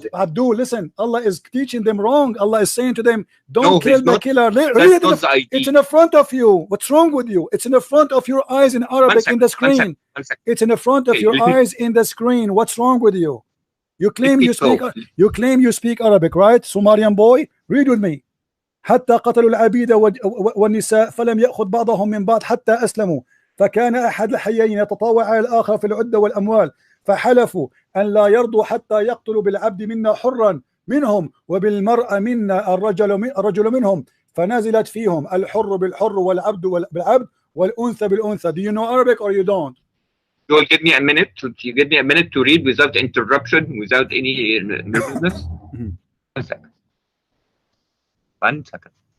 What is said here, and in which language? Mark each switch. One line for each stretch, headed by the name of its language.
English: But Abdul, listen, Allah is teaching them wrong. Allah is saying to them, don't kill the killer. It's in the front of you. What's wrong with you? It's in the front of your eyes in Arabic in the screen. It's in the front of your eyes in the screen. What's wrong with you? You claim you speak Arabic, right? Sumerian boy, read with me.
Arabic: حتى قتلوا العبيد والنساء فلم يأخذ بعضهم من بعض حتى أسلموا فكان أحد الحيين يتطاوع على الآخر في العدة والأموال فحلفوا أن لا يرضوا حتى يقتلوا بالعبد منا حرا منهم وبالمرأة منا الرجل منهم فنزلت فيهم الحر بالحر والعبد بالعبد والأنثى بالأنثى.
English: Do you know Arabic or you don't? You will give me a minute to read without interruption, without any nervousness. 1 second. 1 second.